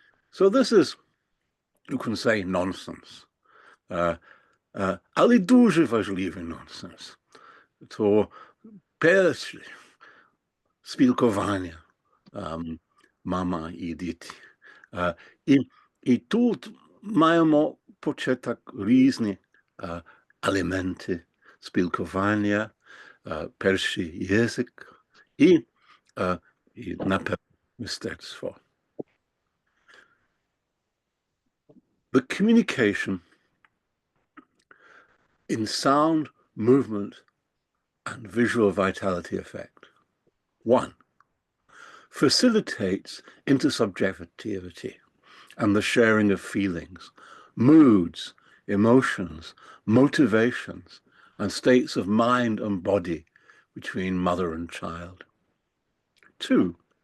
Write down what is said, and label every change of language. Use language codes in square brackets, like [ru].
[en] So this is, you can say, nonsense. [uk] Але дуже важливий nonsense. То перше спілкування мама і діти. І тут маємо початок різні елементи спілкування, перший язик і напевно мистецтво. [en] The communication in sound, movement, and visual vitality effect. 1. Facilitates intersubjectivity and the sharing of feelings, moods, emotions, motivations, and states of mind and body between mother and child. 2.